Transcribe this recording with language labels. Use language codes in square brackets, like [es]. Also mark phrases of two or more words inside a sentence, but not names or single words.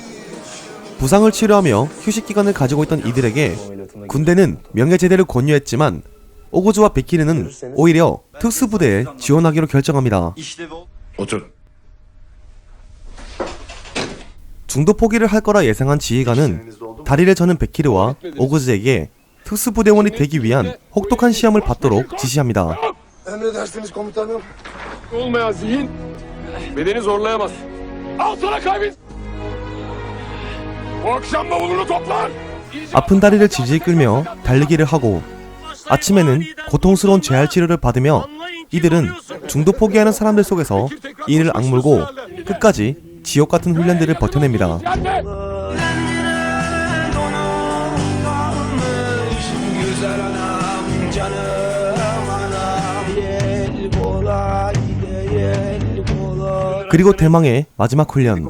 [ko] 부상을 치료하며 휴식기간을 가지고 있던 이들에게 군대는 명예제대를 권유했지만 오구즈와 베키르는 오히려 특수부대에 지원하기로 결정합니다. 중도 포기를 할 거라 예상한 지휘관은 다리를 저는 베키르와 오구즈에게 특수부대원이 되기 위한 혹독한 시험을 받도록 지시합니다. [tr] Emredersiniz komutanım. Olmayan zihin bedeni zorlayamaz. Al sana kaybet. Bu akşam bavulunu toplar. [ko] 아픈 다리를 질질 끌며 달리기를 하고 아침에는 고통스러운 재활 치료를 받으며 이들은 중도 포기하는 사람들 속에서 이를 악물고 끝까지 지옥 같은 훈련들을 버텨냅니다. 그리고 대망의 마지막 훈련.